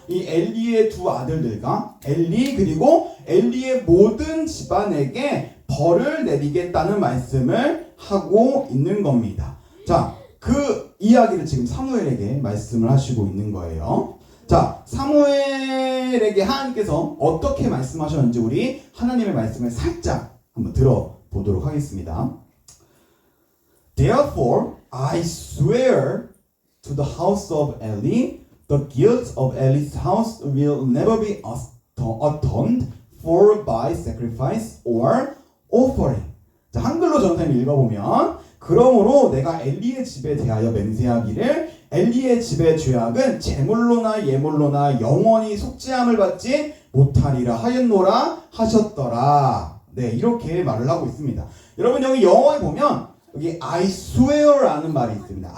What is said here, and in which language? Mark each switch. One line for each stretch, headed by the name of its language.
Korean: 이 엘리의 두 아들들과 엘리 그리고 엘리의 모든 집안에게 벌을 내리겠다는 말씀을 하고 있는 겁니다. 자, 그 이야기를 지금 사무엘에게 말씀을 하시고 있는 거예요. 자, 사무엘에게 하나님께서 어떻게 말씀하셨는지 우리 하나님의 말씀을 살짝 한번 들어보도록 하겠습니다.
English: Therefore, I swear to the house of Eli, the guilt of Eli's house will never be atoned for by sacrifice or offering.
Korean: 자, 한글로 전사님 읽어보면 그러므로 내가 엘리의 집에 대하여 맹세하기를 엘리의 집의 죄악은 제물로나 예물로나 영원히 속죄함을 받지 못하리라 하였노라 하셨더라. 네, 이렇게 말을 하고 있습니다. 여러분 여기 영어에 보면 여기
English: I swear
Korean: 라는 말이 있습니다.